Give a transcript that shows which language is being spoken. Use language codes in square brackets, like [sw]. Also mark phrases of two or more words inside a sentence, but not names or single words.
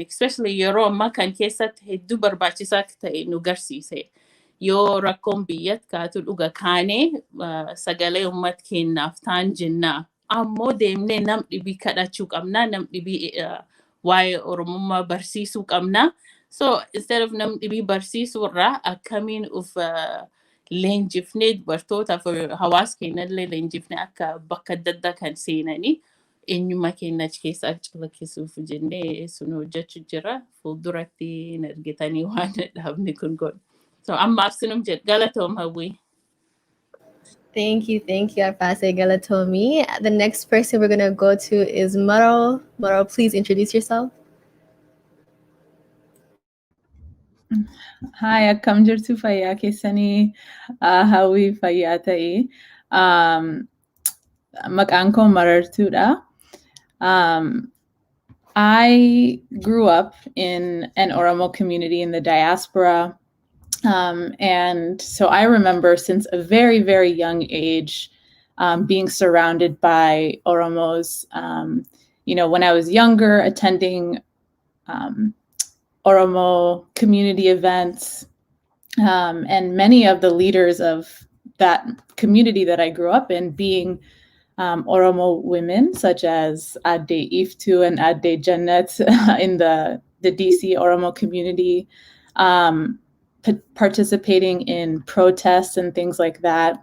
[om] Especially yeroo ammaa kan keessatti hedduu barbaachisaa ta'e nu garsiise. Yoo rakkoon biyyatti kaatu dhuga kaanee sagalee uummata keenyaaf ta'an jennaa. Ammoo deemnee nam dhibii kadhachuu qabnaa, nam dhibii waa'ee Oromummaa barsiisuu qabnaa. [en] So instead of [om] nam dhibii barsiisuu irraa akkamiin uf leenjifnee dubartootaaf hawaasa keenyallee leenjifnee akka bakka adda addaa kan seenanii eenyummaa keenya achi keessa calaqqisuuf jennee sun hojjechuu jira. Fuulduratti hin argitanii waan dhaabni kun godhu. So ammaaf sunum jedha galatoom hawwii. [en] Thank you, Arfase Galatomi. The next person we're going to go to is Maro. Maro, please introduce yourself. Hi, [om] akkam jirtu fayyaa keessanii hawwii fayyaa ta'e. Maqaan koo Marartuudha. [en] I grew up in an Oromo community in the diaspora. And so I remember since a very, very young age being surrounded by Oromos. When I was younger, attending Oromo community events, and many of the leaders of that community that I grew up in being Oromo women, such as Ade Iftu and Ade Jannet in the DC Oromo community, participating in protests and things like that.